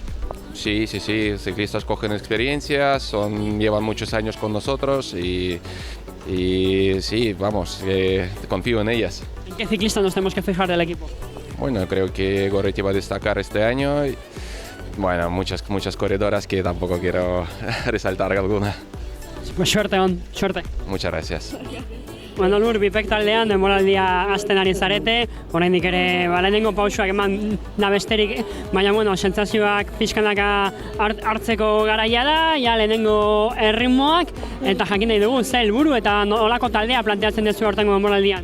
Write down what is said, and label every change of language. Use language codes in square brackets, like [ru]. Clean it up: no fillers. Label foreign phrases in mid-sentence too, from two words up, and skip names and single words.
[es] Sí, ciclistas cogen experiencias, llevan muchos años con nosotros y sí, vamos, confío en ellas. ¿En qué ciclista nos tenemos que fijar del equipo? Bueno, creo que Goretti va a destacar este año. Bueno, muchas corredoras que tampoco quiero resaltar alguna. Pues suerte, suerte. Muchas gracias. [eu] Bueno, Lur, MIPEC taldean denboraldia hasten ari zarete, oraindik ere lehenengo pausoak eman da besterik, baina bueno, sentsazioak pixkanaka hartzeko garaia da, ja lehenengo erritmoak, eta jakin nahi dugu, ze helburu eta nolako taldea planteatzen duzu aurtengo denboraldian?